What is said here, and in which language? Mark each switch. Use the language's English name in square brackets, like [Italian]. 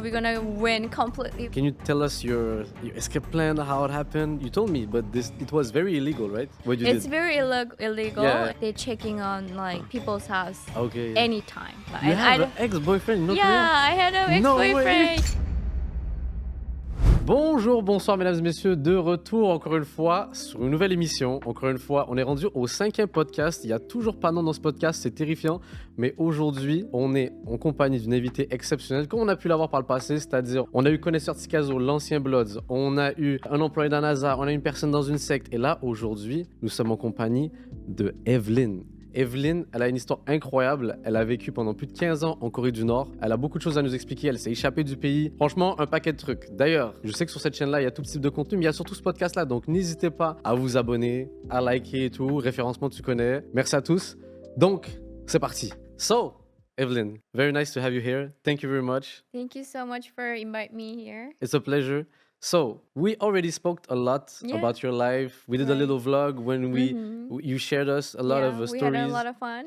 [English] We're gonna win completely. Can you tell us your escape plan, how it happened? You told me, but it was very illegal, right? What you It's did? very illegal. Yeah. They're checking on people's house Okay. anytime. You have an ex-boyfriend in North Korea? I had an No ex-boyfriend. [French] Bonjour, bonsoir mesdames et messieurs, de retour encore une fois sur une nouvelle émission. Encore une fois, on est rendu au 5e podcast. Il n'y a toujours pas de nom dans ce podcast, c'est terrifiant. Mais aujourd'hui, on est en compagnie d'une invitée exceptionnelle, comme on a pu l'avoir par le passé, c'est-à-dire on a eu connaisseur Tikazo, l'ancien Bloods, on a eu un employé d'un NASA, on a eu une personne dans une secte. Et là, aujourd'hui, nous sommes en compagnie de Evelyn. Evelyn, elle a une histoire incroyable. Elle a vécu pendant plus de 15 ans en Corée du Nord. Elle a beaucoup de choses à nous expliquer. Elle s'est échappée du pays. Franchement, un paquet de trucs. D'ailleurs, je sais que sur cette chaîne-là, il y a tout type de contenu, mais il y a surtout ce podcast-là. Donc, n'hésitez pas à vous abonner, à liker et tout. Référencement, tu connais. Merci à tous. Donc, c'est parti. [English] So, Evelyn, very nice to have you here. Thank you very much. Thank you so much for inviting me here. It's a pleasure. So, we already spoke a lot about your life. We did a little vlog when you shared us a lot of stories. We had a lot of fun.